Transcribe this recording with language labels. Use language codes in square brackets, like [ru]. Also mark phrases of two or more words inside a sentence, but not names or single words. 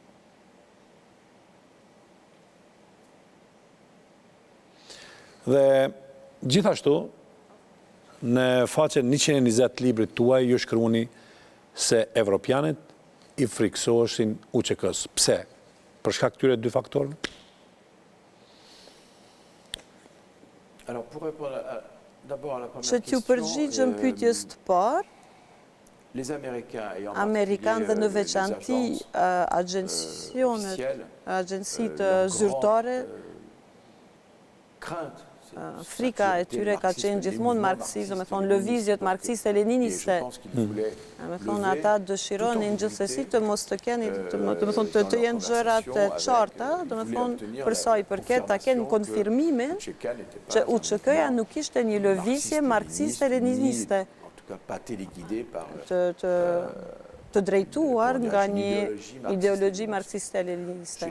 [sq] Dhe gjithashtu, në faqen 120 librit tuaj ju shkruani se evropianët i friksoheshin UÇK-s. Pse? Për shkak këtyre dy faktorëve? [fr] Alors, pour répondre d'abord à la première [sq] Që t'ju përgjigjëm pyetjes të parë, [fr] les Américains et en [sq] Amerikanë dhe në veçanti agjensitë zyrtare, frika e tyre ka qenë gjithmonë marksizëm, me thonë lëvizjet marksiste-leniniste. Me thonë ata dëshironin gjithsesi të mos të keni, me thonë të jenë gjërat e qarta, me thonë përsa i përket ta kenë konfirmimin që UÇK-ja nuk ishte një lëvizje marksiste-leniniste të drejtuar nga një ideologji marksiste-leniniste.